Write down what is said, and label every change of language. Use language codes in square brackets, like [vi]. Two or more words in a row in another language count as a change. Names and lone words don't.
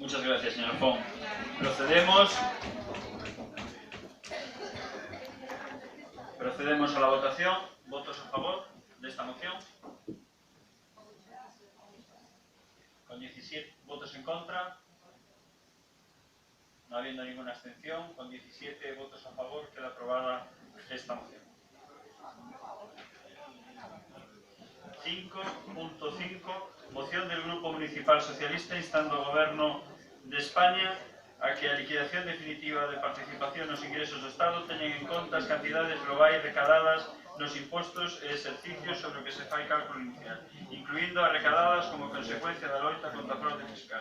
[es] Muchas gracias, señor Fon. Procedemos a la votación. ¿Votos a favor de esta moción? Con 17 votos en contra. No habiendo ninguna abstención, con 17 votos a favor queda aprobada esta moción. 5.5. Moción del Grupo Municipal Socialista instando [gl] ao Goberno de España a que a liquidación definitiva de participación nos ingresos do Estado teñen en conta as cantidades globais recadadas nos impostos e exercicios sobre o que se fai cálculo inicial, incluindo as recadadas como consecuencia da loita contra a fraude fiscal.